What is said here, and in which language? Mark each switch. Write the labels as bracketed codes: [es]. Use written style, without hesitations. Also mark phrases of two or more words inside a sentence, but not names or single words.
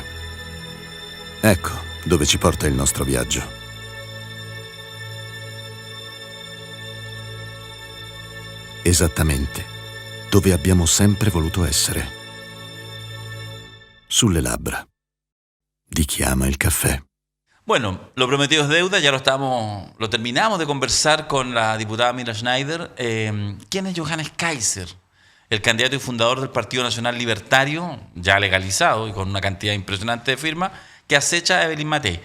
[it] Ecco dove ci porta il nostro viaggio. Esattamente dove abbiamo sempre voluto essere. Sulle labbra di chi ama il caffè. [es] Bueno, lo prometido es deuda, ya lo terminamos de conversar con la diputada Emilia Schneider. ¿Quién es Johannes Kaiser? El candidato y fundador del Partido Nacional Libertario, ya legalizado y con una cantidad impresionante de firmas, que acecha a Evelyn Matei.